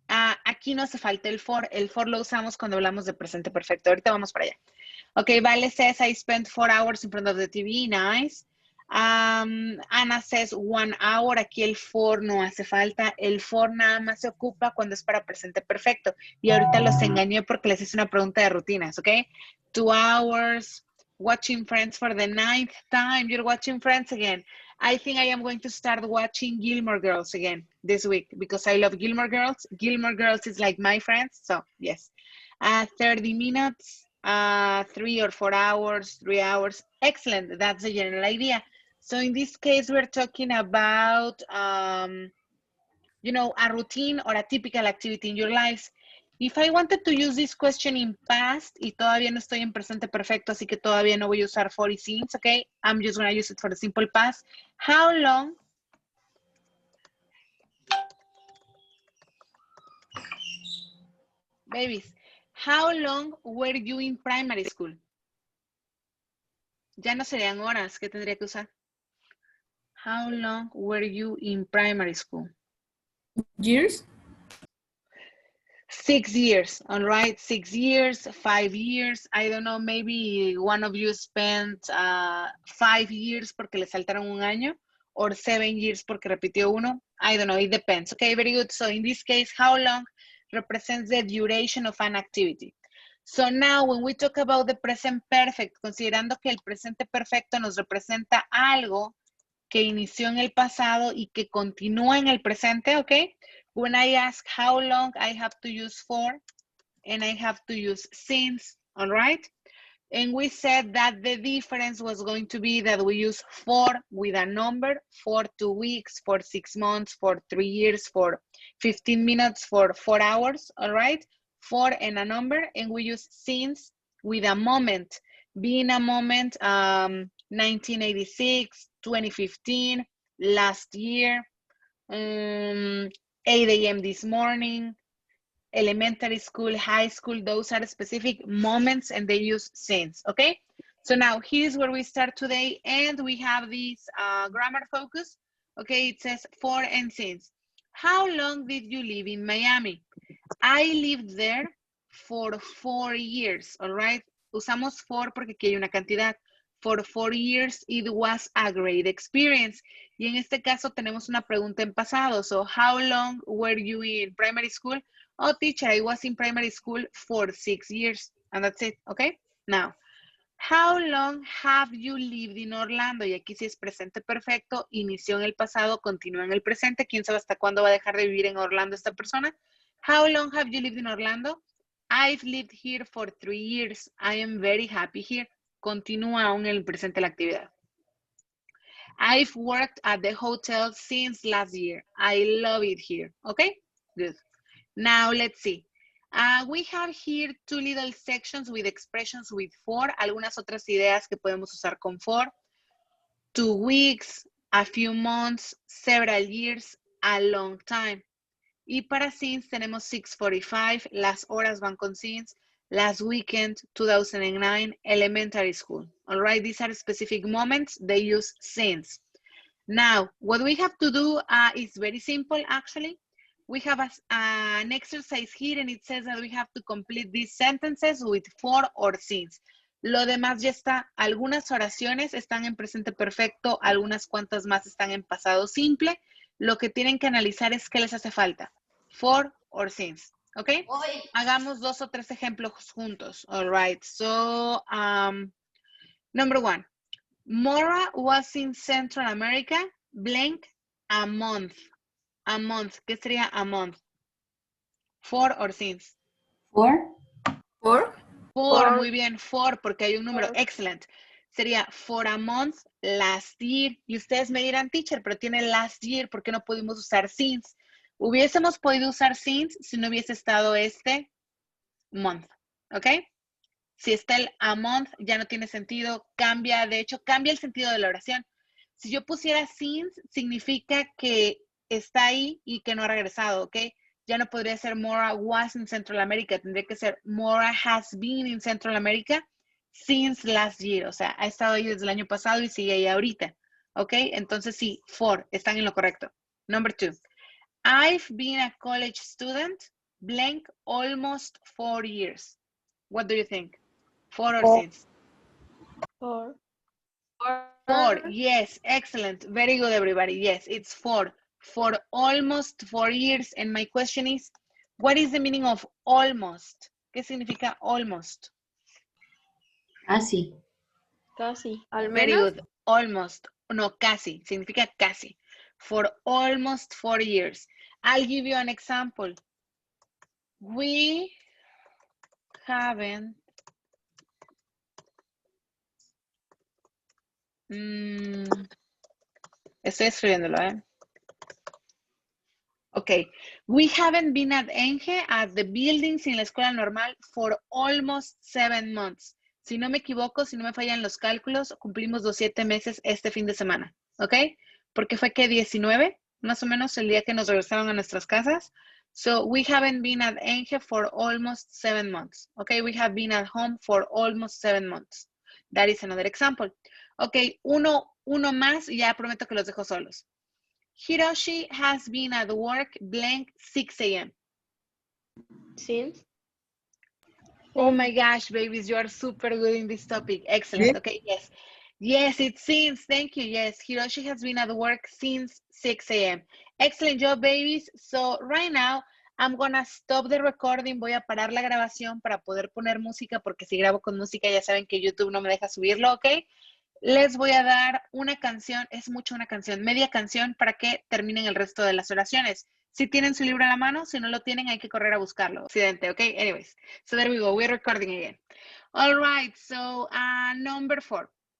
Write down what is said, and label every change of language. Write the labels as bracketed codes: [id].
[es] Aquí no hace falta el for. El for lo usamos cuando hablamos de presente perfecto. Ahorita vamos para allá. [en] Okay, Vale says I spent 4 hours in front of the TV. Nice. Ana says 1 hour. [es] Aquí el for no hace falta. El for nada más se ocupa cuando es para presente perfecto. Y ahorita los engañé porque les hice una pregunta de rutinas, ¿ok? [en] 2 hours. Watching Friends for the 9th time. You're watching Friends again. I think I am going to start watching Gilmore Girls again this week because I love Gilmore Girls. Gilmore Girls is like my friends, so yes. 30 minutes, 3 or 4 hours, 3 hours. Excellent, that's the general idea. So in this case, we're talking about, you know, a routine or a typical activity in your lives. If I wanted to use this question in past, [es] y todavía no estoy en presente perfecto, así que todavía no voy a usar for y since, okay? [en] I'm just going to use it for the simple past. How long? Babies, how long were you in primary school? Ya no serían horas, ¿qué tendría que usar? How long were you in primary school? Years? 6 years, all right, 6 years, 5 years, I don't know, maybe one of you spent 5 years [es] porque le saltaron un año, [en] or 7 years [es] porque repitió uno, [en] I don't know, it depends, okay, very good. So in this case, how long represents the duration of an activity. So now when we talk about the present perfect, [es] considerando que el presente perfecto nos representa algo que inició en el pasado y que continúa en el presente, okay? [en] When I ask how long, I have to use for, and I have to use since, all right? And we said that the difference was going to be that we use for with a number, for 2 weeks, for 6 months, for 3 years, for 15 minutes, for 4 hours, all right? For and a number, and we use since with a moment, being a moment, 1986, 2015, last year, 8 a.m. this morning, elementary school, high school, those are specific moments and they use since, okay? So now here's where we start today and we have this grammar focus, okay? It says for and since. How long did you live in Miami? I lived there for 4 years, all right? [es] Usamos for porque aquí hay una cantidad. [en] For 4 years, it was a great experience. [es] Y en este caso tenemos una pregunta en pasado. [en] So, how long were you in primary school? Oh, teacher, I was in primary school for 6 years. And that's it, okay? Now, how long have you lived in Orlando? [es] Y aquí sí es presente perfecto. Inició en el pasado, continúa en el presente. ¿Quién sabe hasta cuándo va a dejar de vivir en Orlando esta persona? [en] How long have you lived in Orlando? I've lived here for 3 years. I am very happy here. [es] Continúa aún en el presente la actividad. [en] I've worked at the hotel since last year. I love it here. Okay, good. Now let's see. We have here 2 little sections with expressions with for. [es] Algunas otras ideas que podemos usar con for. [en] 2 weeks, a few months, several years, a long time. [es] Y para since tenemos 6:45, las horas van con since, [en] last weekend, 2009, elementary school. All right, these are specific moments. They use since. Now, what we have to do is very simple, actually. We have an exercise here, and it says that we have to complete these sentences with for or since. [es] Lo demás ya está. Algunas oraciones están en presente perfecto, algunas cuantas más están en pasado simple. Lo que tienen que analizar es qué les hace falta. [en] For or since. [es] ¿Ok? Hagamos 2 o 3 ejemplos juntos. [en] All right. So, number 1. Mora was in Central America, blank, a month. A month. [es] ¿Qué sería a month? [en] For or since? For. [es] For, muy bien, for, porque hay un número. [en] Excellent. [es] Sería [en] for a month, last year. [es] Y ustedes me dirán, teacher, pero tiene last year, ¿por qué no pudimos usar since? Hubiésemos podido usar since si no hubiese estado este month, ¿ok? Si está el a month, ya no tiene sentido, cambia, de hecho, cambia el sentido de la oración. Si yo pusiera since, significa que está ahí y que no ha regresado, ¿ok? Ya no podría ser [en] Mora was in Central America, [es] tendría que ser [en] Mora has been in Central America since last year, [es] o sea, ha estado ahí desde el año pasado y sigue ahí ahorita, ¿ok? Entonces sí, for, están en lo correcto. [en] Number 2, I've been a college student, blank, almost 4 years. What do you think? For or since? For. For, yes, excellent. Very good, everybody. Yes, it's for almost 4 years. And my question is, what is the meaning of almost? [es] ¿Qué significa almost? Casi. Al [en] Very [es] menos. [en] good. Almost. [es] No, casi. Significa casi. [en] For almost 4 years. I'll give you an example. We haven't [es] estoy escribiéndolo, ¿eh? [en] Okay, we haven't been at Enge, at the buildings [es] en la escuela normal [en] for almost 7 months. [es] Si no me equivoco, si no me fallan los cálculos, cumplimos los 7 meses este fin de semana, ¿ok? Porque fue que 19, más o menos el día que nos regresaron a nuestras casas. [en] So we haven't been at Enge for almost 7 months, okay? We have been at home for almost 7 months. That is another example. Okay, uno más y ya prometo que los dejo solos. Hiroshi has been at work blank 6 a.m. Since. Oh my gosh, babies, you are super good in this topic. Excellent. Okay, yes. Yes, it's since. Thank you. Yes, Hiroshi has been at work since 6 a.m. Excellent job, babies. So right now, I'm gonna stop the recording. [es] Voy a parar la grabación para poder poner música, porque si grabo con música ya saben que YouTube no me deja subirlo, ¿ok? Les voy a dar una canción, es mucho una canción, media canción para que terminen el resto de las oraciones. Si tienen su libro a la mano, si no lo tienen, hay que correr a buscarlo. Accidente, ¿ok? [en] Anyways, so there we go. We're recording again. All right, so number 4.